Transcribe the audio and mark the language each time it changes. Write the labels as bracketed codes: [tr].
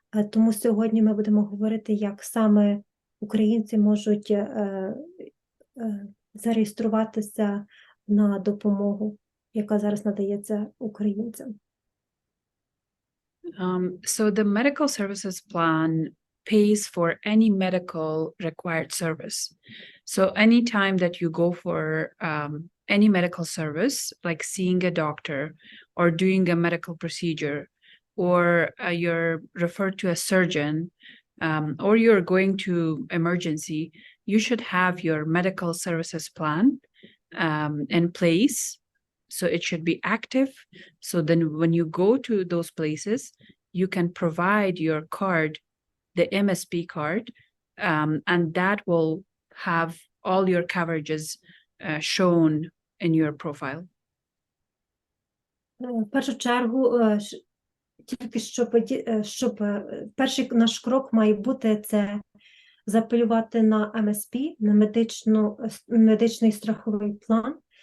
[uk] Тому сьогодні ми будемо говорити, як саме українці можуть зареєструватися на допомогу, яка зараз надається українцям. [en] So the medical services plan pays for any medical required service. So anytime that you go for any medical service, like seeing a doctor or doing a medical procedure, or you're referred to a surgeon, or you're going to emergency, you should have your medical services plan in place. So it should be active. So then when you go to those places, you can provide your card, the MSP card, and that will have all your coverages shown in your profile. [uk] В першу чергу, тільки щоб перший наш крок має бути це заапелювати на МСП, на медичний страховий план.